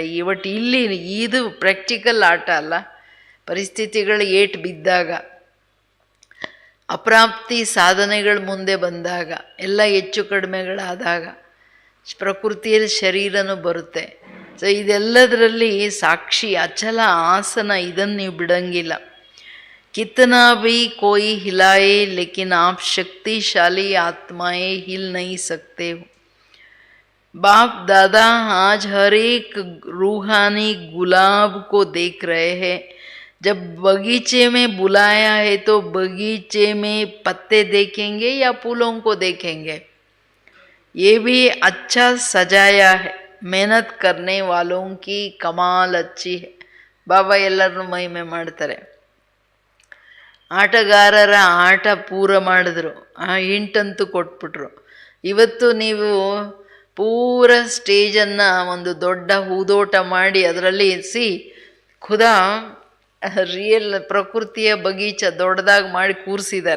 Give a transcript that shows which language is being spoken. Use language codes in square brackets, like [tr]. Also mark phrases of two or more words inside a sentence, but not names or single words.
[kn] ಇವತ್ತು ಇಲ್ಲಿ ಇದು ಪ್ರಾಕ್ಟಿಕಲ್ ಆಟ ಅಲ್ಲ. ಪರಿಸ್ಥಿತಿಗಳು ಏಟು ಬಿದ್ದಾಗ, ಅಪ್ರಾಪ್ತಿ ಸಾಧನೆಗಳು ಮುಂದೆ ಬಂದಾಗ, ಎಲ್ಲ ಹೆಚ್ಚು ಕಡಿಮೆಗಳಾದಾಗ ಪ್ರಕೃತಿಯಲ್ಲಿ ಶರೀರನೂ ಬರುತ್ತೆ. ಇದೆಲ್ಲದರಲ್ಲಿ ಸಾಕ್ಷಿ ಅಚಲ ಆಸನ, ಇದನ್ನು ನೀವು ಬಿಡಂಗಿಲ್ಲ. [hi] कितना भी कोई हिलाए, लेकिन आप शक्तिशाली आत्माएं हिल नहीं सकते हो. बाप दादा आज हर एक रूहानी गुलाब को देख रहे हैं जब बगीचे में बुलाया है तो बगीचे में पत्ते देखेंगे या फूलों को देखेंगे? ये भी अच्छा सजाया है, मेहनत करने वालों की कमाल अच्छी है. [kn] ಬಾಬಾ ಎಲ್ಲರನ್ನೂ ಮಹಿಮೆ ಮಾಡ್ತಾರೆ. ಆಟಗಾರರ ಆಟ ಪೂರ ಮಾಡಿದ್ರು, ಹಿಂಟಂತೂ ಕೊಟ್ಬಿಟ್ರು. ಇವತ್ತು ನೀವು ಪೂರ ಸ್ಟೇಜನ್ನು ಒಂದು ದೊಡ್ಡ ಹೂದೋಟ ಮಾಡಿ ಅದರಲ್ಲಿ ಖುದಾ ರಿಯಲ್ ಪ್ರಕೃತಿಯ ಬಗೀಚ ದೊಡ್ಡದಾಗಿ ಮಾಡಿ ಕೂರಿಸಿದ್ದಾರೆ.